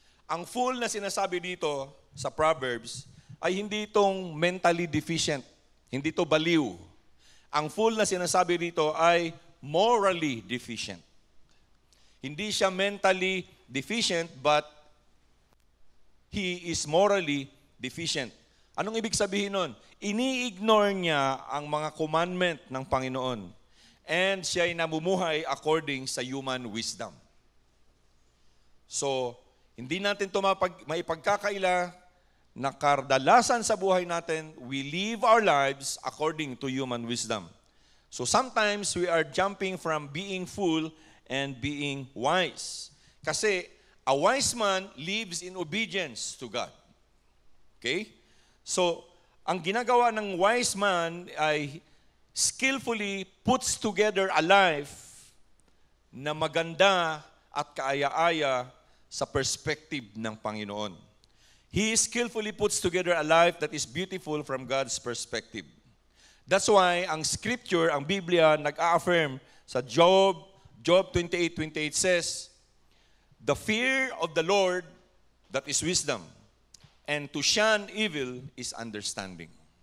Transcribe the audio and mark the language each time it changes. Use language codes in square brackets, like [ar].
[tl] Ang fool na sinasabi dito sa Proverbs ay hindi itong mentally deficient, hindi ito baliw. Ang fool na sinasabi dito ay morally deficient. Hindi siya mentally deficient, [en] but he is morally deficient. [tl] Anong ibig sabihin nun? Ini-ignore niya ang mga commandment ng Panginoon. and siya ay namumuhay according sa human wisdom. So, hindi natin ito maipagkakaila na kadalasan sa buhay natin, [en] we live our lives according to human wisdom. So sometimes we are jumping from being fool and being wise. Kasi a wise man lives in obedience to God. Okay? [tl] So, ang ginagawa ng wise man ay [en] skillfully puts together a life [tl] na maganda at kaaya-aya sa perspective ng Panginoon. [en] He skillfully puts together a life that is beautiful from God's perspective. That's why [tl] ang scripture, ang Biblia, nag-a-affirm sa [en] Job 28:28 says, "The fear of the Lord, that is wisdom, and to shun evil is understanding."